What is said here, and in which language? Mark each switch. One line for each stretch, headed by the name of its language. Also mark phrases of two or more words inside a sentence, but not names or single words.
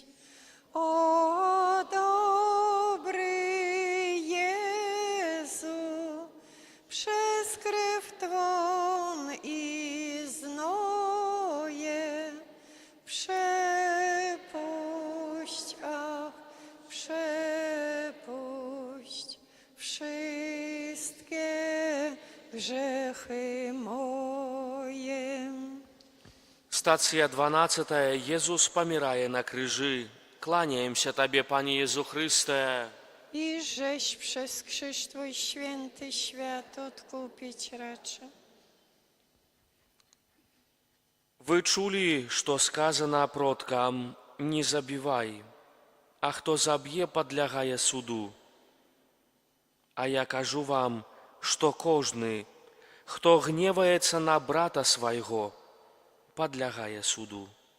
Polish: O dobry Jezu, przez krew Twą i znoje przepuść, ach, przepuść wszystkie grzechy moje.
Belarusian: Стацыя 12. Езус памірае на крыжы. Кланяемся Табе, Пане Езу Хрысте.
Polish: I żeś przez krzyż Twój święty świat odkupić raczy.
Belarusian: Вы чулі, што сказана продкам: не забівай, а хто заб'е, падлягае суду. А я кажу вам, што кожны, хто гневаецца на брата свайго, падлягае суду.